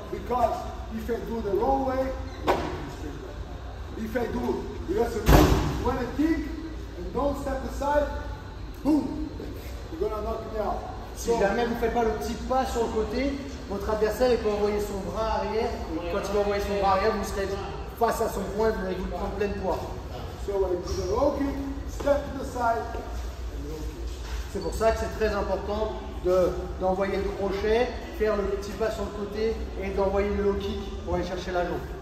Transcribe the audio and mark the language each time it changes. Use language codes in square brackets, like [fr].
[en] Because if I do the wrong way, if I do when I kick and don't step aside, boom, you're gonna knock me out. [fr] Si jamais vous ne faites pas le petit pas sur le côté, votre adversaire il peut envoyer son bras arrière. Et quand il va envoyer son bras arrière, vous serez face à son point et vous allez vous le prendre pleine poire. [en] So I do the low kick, step to the side, and low kick. [fr] C'est pour ça que c'est très important d'envoyer le crochet, faire le petit pas sur le côté et d'envoyer le low kick pour aller chercher la jambe.